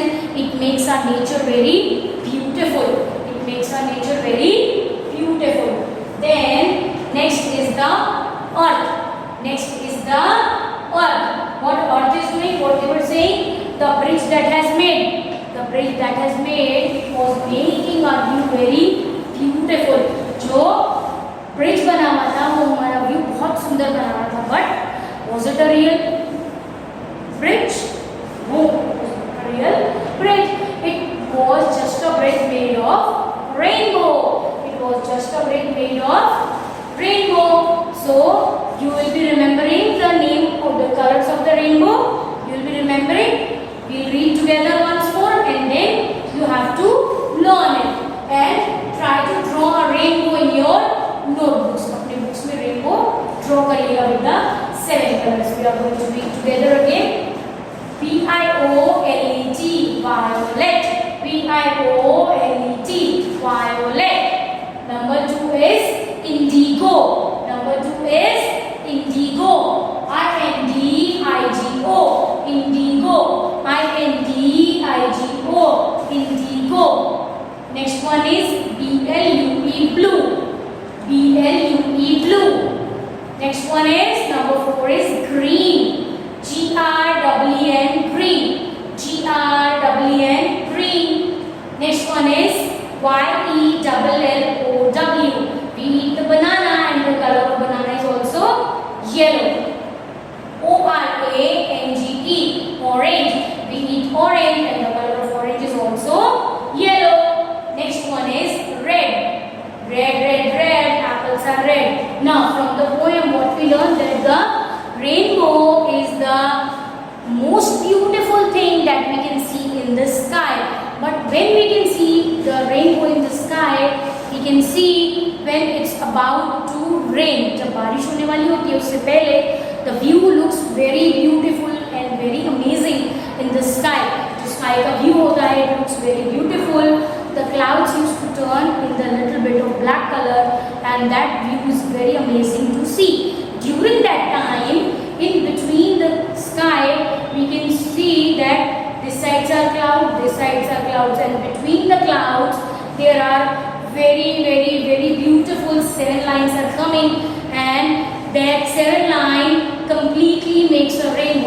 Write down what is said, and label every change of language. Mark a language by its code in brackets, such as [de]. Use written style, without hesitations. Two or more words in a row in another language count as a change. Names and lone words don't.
[en] It makes our nature very beautiful. It makes our nature very beautiful. Then next is the earth. Next is the earth. What earth is doing? What they were saying? The bridge that has made. The bridge that has made was making our view very beautiful. [hi] जो bridge बना हुआ था वो हमारा view बहुत सुंदर बना रहा था. [en] But was it a real bridge? No, it was not a real bridge. It was just a bridge made of rainbow. It was just a bridge made of rainbow. So you will be remembering the name of the colors of the rainbow. You will be remembering. We'll read together once more and then you have to learn it and try to draw a rainbow in your notebooks. [hi] अपने books में rainbow draw करिएगा [en] with the 7 colors. We are going to read together again. V-I-O-L-E-T, violet. V-I-O-L-E-T, violet. Number 2 is indigo. Number 2 is indigo. I-N-D-I-G-O. Indigo. I-N-D-I-G-O. Indigo. Next one is B-L-U-E, blue. B-L-U-E, blue. Next one is number 4 is green. G-R-E-E-N, green. G-R-E-E-N, green. Next one is Y-E-L-L-O-W. We eat the banana and the color of banana is also yellow. O-R-A-N-G-E, orange. We eat orange and the color of orange is also yellow. Next one is red. Red, red, red. Apples are red. Now from the poem what we learned that the rainbow is the most beautiful thing that we can see in the sky. But when we can see the rainbow in the sky, we can see when it's about to rain. [hi] जब बारिश होने वाली होती है उससे पहले [en] the view looks very beautiful and very amazing in the sky. [hi] जो sky का view होता है [en] it looks very beautiful. The clouds used to turn in the little bit of black color and that view is very amazing to see. During that time, in between the sky, we can see that this sides are clouds, this sides are clouds, and between the clouds there are very, very, very beautiful 7 lines are coming, and that 7 line completely makes a rainbow.